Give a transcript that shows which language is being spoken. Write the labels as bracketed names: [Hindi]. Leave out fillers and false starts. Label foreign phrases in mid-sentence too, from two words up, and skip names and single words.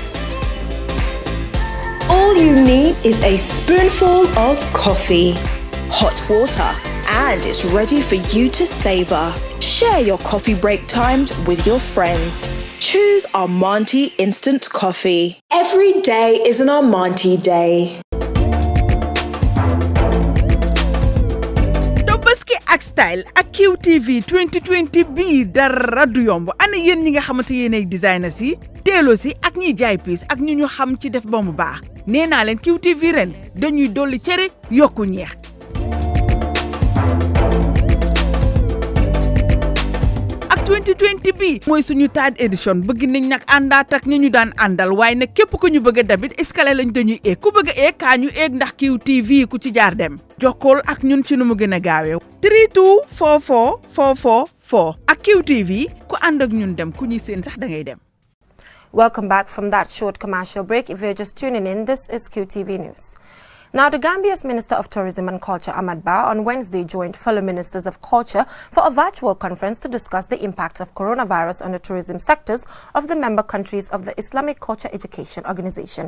[English] All you need is a spoonful of coffee, hot water, and it's ready for you to savor. Share your coffee break times with your friends. Choose Armanti Instant Coffee. Every day is an Armanti day. [Wolof] Tobaski ak style ak QTV 2020 bii dara du yomb ana yéen ñi nga xamante yéenay designers yi teelo si ak ñiy jaay piis ak ñu xam ci def ba mu baax nee naa leen QTV ren dañuy dolli cere yokku ñeex. ak 2020 bii mooy suñu [English] third edition [Wolof] bëgg nañ nag àndaat ak ñu daan àndal waaye nag képp ku ñu bëgg a dabit escalier lañ dañuy eeg ku bëgg a eeg kaa ñu eeg ndax QTV ku ci jaar dem jokkool ak ñun ci nu mu gën a gaawee 3244444 ak QTV ku ànd ak ñun dem ku ñuy seen sax da ngay dem. [English] Welcome back from that short commercial break. If you're just tuning in, this is QTV News. Now, the Gambia's Minister of Tourism and Culture, Ahmad Ba, on Wednesday joined fellow ministers of culture for a virtual conference to discuss the impact of coronavirus on the tourism sectors of the member countries of the Islamic Culture Education Organization.